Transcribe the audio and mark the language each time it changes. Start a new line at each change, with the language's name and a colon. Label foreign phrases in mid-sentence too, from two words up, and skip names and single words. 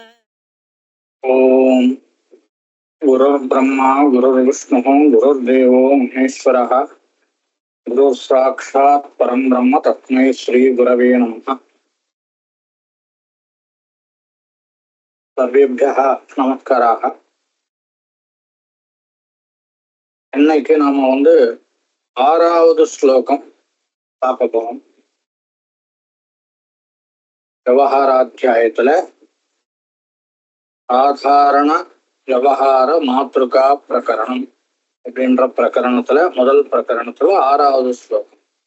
Sanskrit: ओम गुरुर्ब्रह्मा गुरुर्विष्णुः गुरुर्देवो महेश्वरः गुरुः साक्षात् परं ब्रह्म तस्मै श्री गुरवे नमः। सर्वेभ्यः நமஸ்காராக.
Tamil: இன்னைக்கு நாம ஆறாவது ஸ்லோகம் பார்க்க போறோம். விவகாராத்தியாயத்துல சாதாரண விவகார மாத்ருகா பிரகரணம் அப்படின்ற பிரகரணத்துல முதல் பிரகரணத்துல ஆறாவது ஸ்லோகம்.